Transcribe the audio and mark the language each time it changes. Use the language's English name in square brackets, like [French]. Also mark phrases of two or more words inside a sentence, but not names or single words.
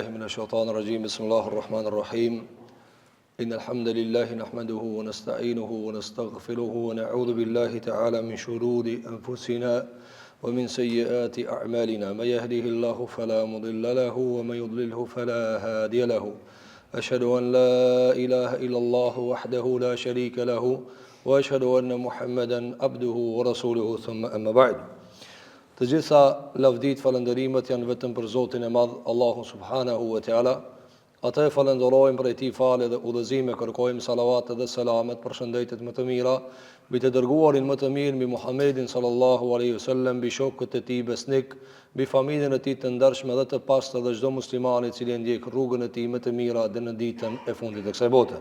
[Arabic] الشيطان الرجيم بسم الله الرحمن الرحيم إن الحمد لله نحمده ونستعينه ونستغفره ونعوذ بالله تعالى من شرور أنفسنا ومن سيئات أعمالنا من يهده الله فلا مضل له ومن يضلله فلا هادي له أشهد أن لا إله إلا الله وحده لا شريك له وأشهد أن محمدا عبده ورسوله ثم أما بعد. [Albanian] Të gjitha lavdit falënderimet janë vetëm për Zotin e Madh, Allahun [Arabic] سبحانه وتعالى. [Albanian] Atë falenderojmë për ti falë dhe udhëzime, kërkojmë salavat dhe selamet për shëndetet më të mira mbi të dërguarin më të mirë, mbi Muhammedin [Arabic] صلى الله عليه وسلم, [Albanian] mbi shokët e tij besnik, mbi familjen e tij të ndershme dhe të pastër dhe çdo musliman i cili ndjek rrugën e tij më të mirë deri në ditën e fundit të kësaj bote.